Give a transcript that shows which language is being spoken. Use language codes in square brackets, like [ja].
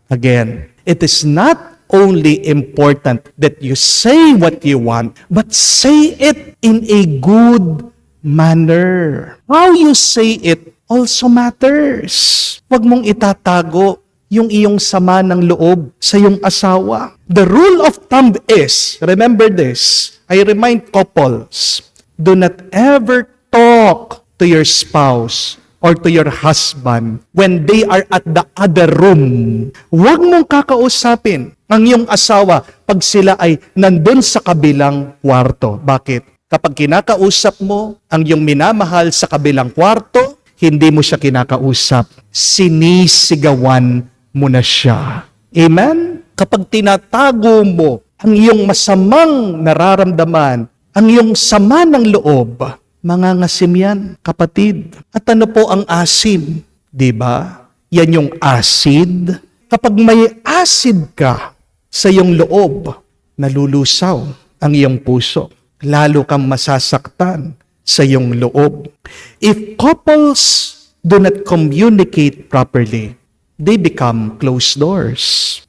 [en] Again, it is not only important that you say what you want, but say it in a good manner. How you say it also matters. [tl] Huwag mong itatago yung iyong sama ng loob sa iyong asawa. [en] The rule of thumb is, remember this, I remind couples, do not ever talk to your spouse or to your husband when they are at the other room. [tl] Huwag mong kakausapin ang iyong asawa pag sila ay nandun sa kabilang kwarto. Bakit? Kapag kinakausap mo ang iyong minamahal sa kabilang kwarto, hindi mo siya kinakausap. Sinisigawan mo na siya. Amen? Kapag tinatago mo ang iyong masamang nararamdaman, ang iyong sama ng loob, mangangasim yan, kapatid. At ano po ang asim? Diba? Yan yung acid. Kapag may acid ka sa iyong loob, nalulusaw ang iyong puso. Lalo kang masasaktan sa iyong loob. [en] If couples do not communicate properly, they become closed doors.